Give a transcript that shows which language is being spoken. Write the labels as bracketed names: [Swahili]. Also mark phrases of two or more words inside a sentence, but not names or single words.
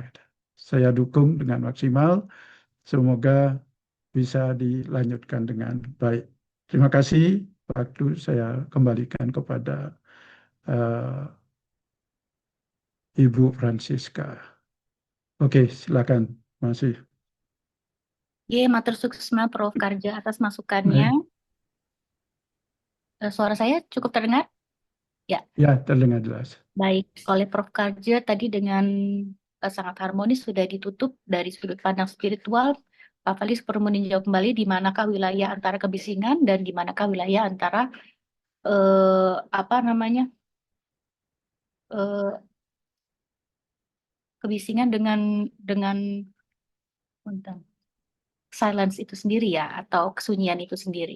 [Indonesian] Saya dukung dengan maksimal, semoga bisa dilanjutkan dengan baik. Terima kasih. Waktu saya kembalikan kepada Ibu Francisca. Oke, silakan, masih. [Balinese] Matur suksma [Indonesian] Prof. Karja atas masukannya. Suara saya cukup terdengar? Ya. Ya, terdengar jelas. Baik, oleh Prof. Karja tadi dengan sangat harmonis sudah ditutup dari sudut pandang spiritual. Pak Felix perlu meninjau kembali di manakah wilayah antara kebisingan dan di manakah wilayah antara kebisingan dengan silence itu sendiri ya, atau kesunyian itu sendiri.